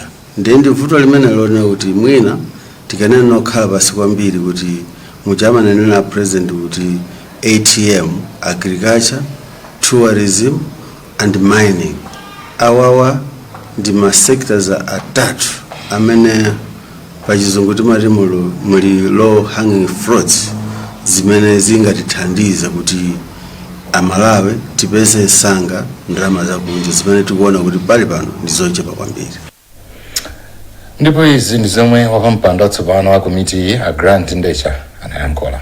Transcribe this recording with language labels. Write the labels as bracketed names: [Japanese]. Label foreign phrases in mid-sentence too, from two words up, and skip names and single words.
[Nyanja] Ndi vuto limene lone kuti mwina tikanena nokhala pasi kwambiri kuti muchamanenera president kuti ATM, [English] agriculture, tourism and mining [Nyanja] awawa ndi ma sectors atatu amene pachizungu timati muli [English] low hanging fruits [Nyanja] zimene zingatithandiza kuti Amalawi tipeze sanga ndalama zakunja zimene tikuona kuti pali pano ndizochepa kwambiri. Ndipo izi ndi zomwe wapampando watsopano wa komiti a Grant Ndecha anayankhula.